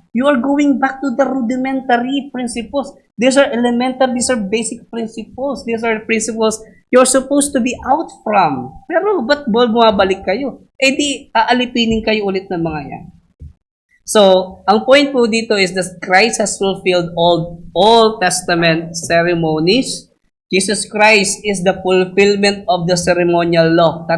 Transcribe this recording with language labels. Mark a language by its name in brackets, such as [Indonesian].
[English] You are going back to the rudimentary principles. These are elementary, these are basic principles. These are principles you're supposed to be out from. [Filipino] Pero ba't bumabalik kayo? Eh di, aalipinin kayo ulit ng mga yan. [English] So, [Filipino] ang point po dito [English] is that Christ has fulfilled all Old Testament ceremonies. Jesus Christ is the fulfillment of the ceremonial law.